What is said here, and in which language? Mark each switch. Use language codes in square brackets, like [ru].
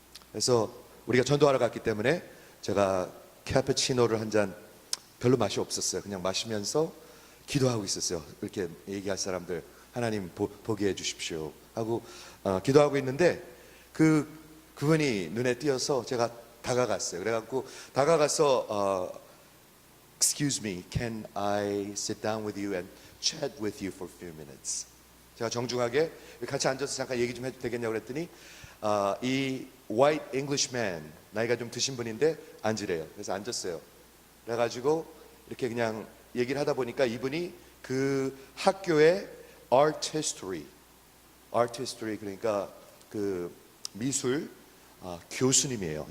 [ko] 그래서 우리가 전도하러 갔기 때문에 제가 카푸치노를 한 잔 별로 맛이 없었어요. 그냥 마시면서 기도하고 있었어요. 이렇게 얘기할 사람들 하나님 보게 해주십시오 하고 기도하고 있는데 그분이 눈에 띄어서 제가 다가갔어요. 그래갖고 다가가서 [en] Excuse me, can I sit down with you and chat with you for a few minutes? [ko] 제가 정중하게 같이 앉아서 잠깐 얘기 좀 해도 되겠냐고 그랬더니 이 [en] white Englishman, [ko] 나이가 좀 드신 분인데 앉으래요. 그래서 앉았어요. 그래가지고 이렇게 그냥 얘기를 하다 보니까 이분이 그 학교의 art history 그러니까 그 미술 교수님이에요.